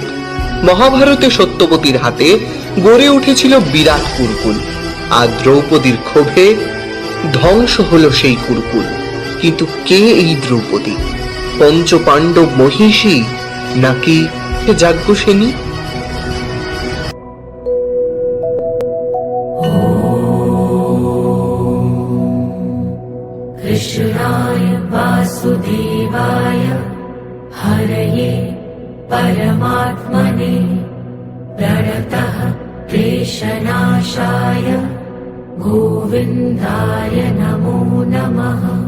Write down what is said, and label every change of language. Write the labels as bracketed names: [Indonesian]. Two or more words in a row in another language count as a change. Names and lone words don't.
[Bangla] মহাভারতে সত্যবতীর হাতে গড়ে উঠেছিল বিরাট কুরুকুল, আর দ্রৌপদীর ক্ষোভে ধ্বংস হলো সেই কুরুকুল। কিন্তু কে এই দ্রৌপদী? পঞ্চপাণ্ডব মহিষী নাকি যাজ্ঞসেনী? [Sanskrit] कृष्णाय वासुदेवाय हरये परमात्मने प्रणतः क्लेशनाशाय गोविन्दाय नमो नमः।